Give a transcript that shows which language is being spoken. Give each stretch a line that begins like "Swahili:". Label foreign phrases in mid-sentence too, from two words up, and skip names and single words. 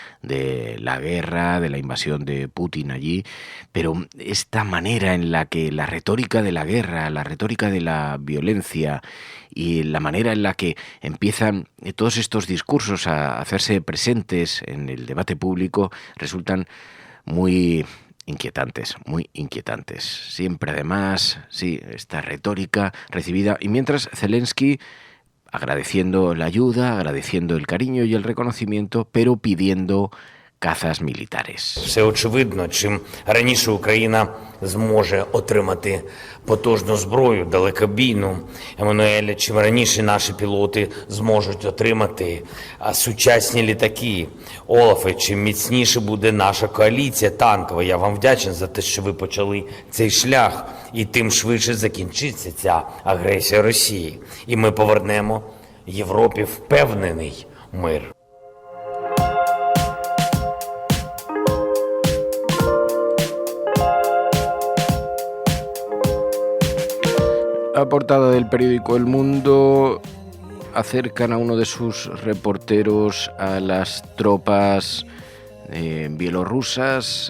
Spanish: de la guerra, de la invasión de Putin allí, pero esta manera en la que la retórica de la guerra, la retórica de la violencia y la manera en la que empiezan todos estos discursos a hacerse presentes en el debate público resultan muy inquietantes, muy inquietantes. Siempre además, sí, esta retórica recibida. Y mientras Zelensky agradeciendo la ayuda, agradeciendo el cariño y el reconocimiento, pero pidiendo cazas militares.
Ukrainian: Все очевидно, чим раніше Україна зможе отримати потужну зброю, далекобійну, Еммануель, чим раніше наші пілоти зможуть отримати сучасні літаки. Олафе, чим міцніше буде наша коаліція танкова. Я вам вдячний за те, що ви почали цей шлях, і тим швидше закінчиться ця агресія Росії. І ми повернемо Європі впевнений мир.
Spanish: La portada del periódico El Mundo acercan a uno de sus reporteros a las tropas bielorrusas.